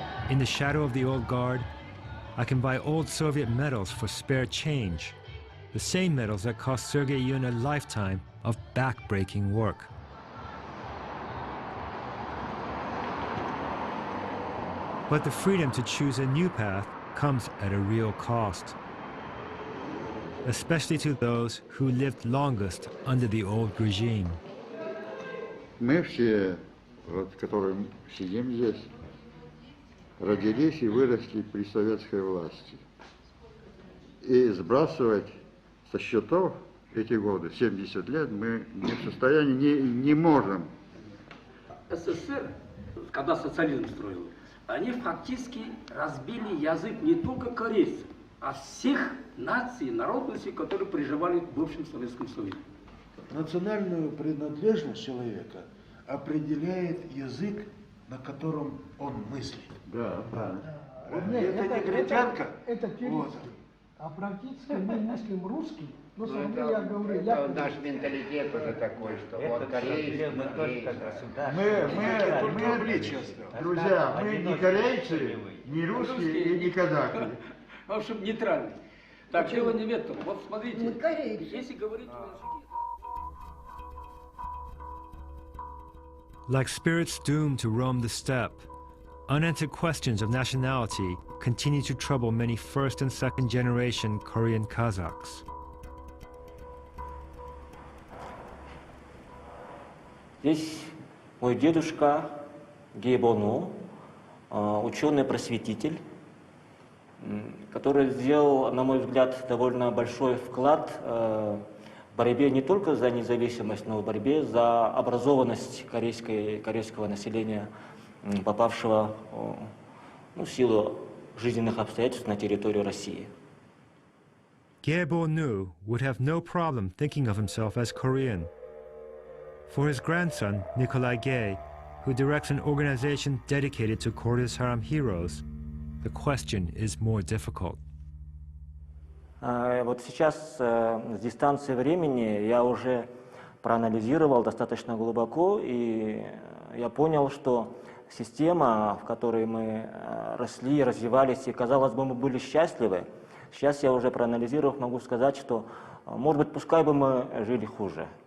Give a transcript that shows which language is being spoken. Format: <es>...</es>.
<en>In the shadow of the old guard, I can buy old Soviet medals for spare change, the same medals that cost Sergei Yun a lifetime of back-breaking work. But the freedom to choose a new path comes at a real cost, especially to those who lived longest under the old regime.</en> <ru>Мы все, которые сидим здесь, родились и выросли при советской власти. И сбрасывать со счетов эти годы, 70 лет, мы не в состоянии, не можем. СССР, когда социализм строил, они фактически разбили язык не только корейцев, а всех наций, народностей, которые проживали в бывшем Советском Союзе. Национальную принадлежность человека определяет язык, на котором он мыслит. Да, да. Вот это негритянка. Это вот. А практически мы мыслим русский. Но Ну, это, я говорю, это наш менталитет уже такой, что вот корейцы, мы, друзья, мы не корейцы, не русские и не казахи. В общем, нейтральный. Так, дело не в этом. Вот смотрите, если говорить о языке...</ru> <en>Like spirits doomed to roam the steppe, unanswered questions of nationality continue to trouble many first and second generation Korean Kazakhs.</en> <ru>Здесь мой дедушка Гейбону, ученый-просветитель, который сделал, на мой взгляд, довольно большой вклад в борьбе не только за независимость, но и в борьбе за образованность корейского населения, попавшего в силу жизненных обстоятельств на территорию России.</ru> <en>Gye-bo-nu would have no problem thinking of himself as Korean. For his grandson, Nikolai Gye, who directs an organization dedicated to Koryo Saram heroes, the question is more difficult.</en> <ru>Вот сейчас с дистанции времени я уже проанализировал достаточно глубоко, и я понял, что система, в которой мы росли, развивались, и, казалось бы, мы были счастливы, сейчас я уже проанализировав могу сказать, что, может быть, пускай бы мы жили хуже.</ru>